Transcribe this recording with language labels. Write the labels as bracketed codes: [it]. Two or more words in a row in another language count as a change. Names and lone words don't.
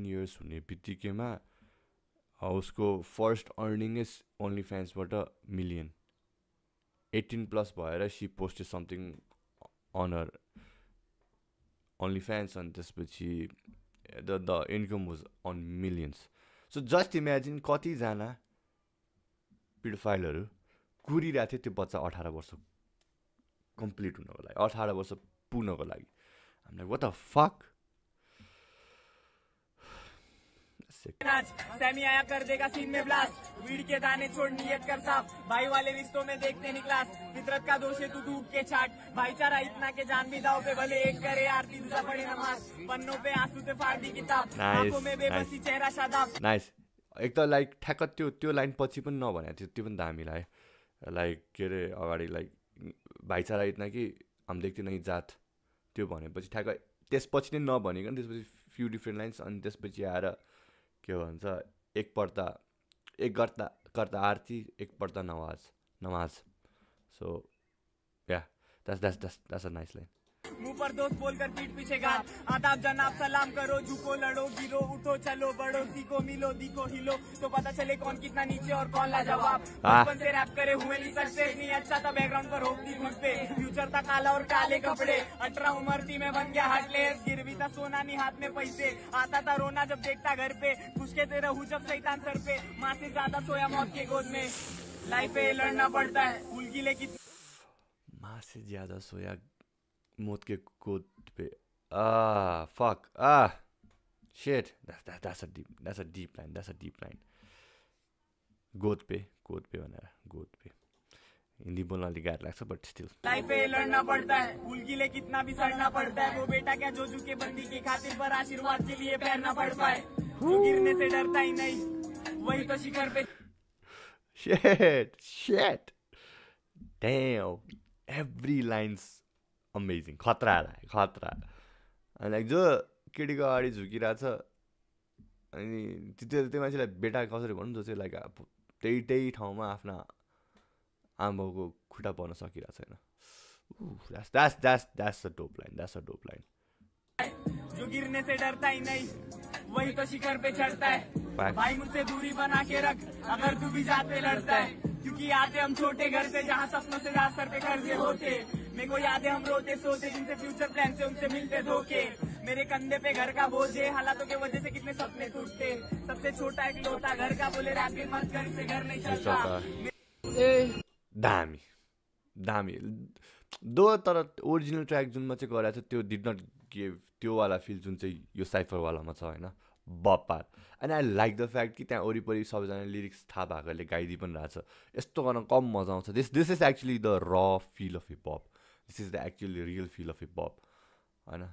[ne] इयर्स हुने बित्तिकैमा उसको [en] first earning is [ne] ओन्ली फ्यान्सबाट मिलियन 18+ भएर [en] she posted something on her Only Fans [ne] अनि त्यसपछि [en] the income was on millions so just imagine [ne] कतिजना पिडोफाइलहरू कुरिरहेको थियो त्यो बच्चा 18 वर्ष कम्प्लिट हुनको लागि 18 वर्ष पुग्नको लागि हामीलाई [en] what the fuck [hi] सैमी आया कर देगा सीन में ब्लास्ट वीड के दाने छोड़ नियत कर साफ भाई वाले रिश्तों में देखते नहीं क्लास फितरत का दोष है तू धूप के छाट भाईचारा इतना के जान भी दाव पे भले एक करे आरती दूसरा पढ़े नमाज पन्नों पे आंसू से फाड़ दी किताब आंखों में बेबसी चेहरा शादाब [ne] नाइस एक त लाइक ठ्याक्क त्यो लाइन पछि पनि नभने थियो त्यो पनि दामी लाग्यो लाइक के अरे अगाडि लाइक [hi] भाइचारा इतना कि हम [ne] देख्थ्यो नै जात त्यो भनेपछि ठ्याक्क त्यसपछि नै नभनिकन त्यसपछि [en] few different lines [ne] अनि त्यसपछि आएर के भन्छ [hi] एक कर्ता आरती एक पर्दा नमाज [ne] सो या [en] That's a nice line. [hi] मुंह पर दोस्त बोलकर पीठ पीछे गाल, आदाब जनाब सलाम करो, झुको लड़ो गिरो उठो चलो बढ़ो, सीखो मिलो दिखो हिलो, तो पता चले कौन कितना नीचे और कौन लाजवाब। बचपन से रैप करे हुए नहीं सक्सेस, नहीं अच्छा था बैकग्राउंड पर होती मुझ पे, फ्यूचर था काला और काले कपड़े, 18 उम्र थी मैं बन गया हार्टलेस, गिरवी था सोना नहीं हाथ में पैसे, आता था रोना जब देखता घर पे, खुश के रहूं जब शैतान सर पे, माँ से ज्यादा सोया मौत के गोद में, लाइफ पे लड़ना पड़ता है फूल गिले की माँ से ज्यादा सोया मौत के गोद पे. [en] Fuck. Shit. That's a deep line. [hi] गोद पे [ne] भनेर [hi] गोद पे [ne] हिंदी बोल्न अलिक गाह्रो लाग्छ [en] but still. [hi] लाइफ पे लड़ना पड़ता है फूल गिले कितना भी सड़ना पड़ता है, वो बेटा क्या जो झुके बंदी के खातिर पर आशीर्वाद के लिए पैरना पड़ पाए, जो गिरने से डरता ही नहीं वही तो शिखर पे. [en] Shit. Damn. Every line's amazing. [ne] खतरा. अनि लाइक जो केटीको अगाडि झुकिरहेछ अनि त्यो मान्छेलाई बेटा कसरी भन्नु जो चाहिँ लाइक त्यही ठाउँमा आफ्ना आमाबाउको खुट्टा पर्न सकिरहेको छैन. [en] That's a dope line. [hi] जो गिरने से डरता ही नहीं वही तो शिखर पे चढ़ता है, भाई मुझसे दूरी बना के रख अगर तू भी जाते लड़ता है, क्योंकि आते हम छोटे घर से जहाँ सपनों से ज्यादा सर पे कर्जे होते, मेरे को याद है हम रोते सोते जिनसे [en] future plan [hi] से उनसे मिलते धोखे, मेरे कंधे पे घर का बोझ है हालातों की वजह से कितने सपने टूटते, सबसे छोटा एक लोटा घर का बोले रैप मत कर इससे घर नहीं चलता. [ne] दामी दो तर [en] original track [ne] जुनमा चाहिँ गराएको छ त्यो [en] did not give [ne] त्यो वाला फिल जुन चाहिँ यो साइफरवालामा छ होइन बपार. [en] And I like the fact [ne] कि त्यहाँ वरिपरि सबैजना लिरिक्स थाहा भएकोले गाइदिइ पनि रहेछ. यस्तो गर्न कम मजा आउँछ. [en] This is actually the r feel of hip hop. This is the actually real feel of hip hop होइन.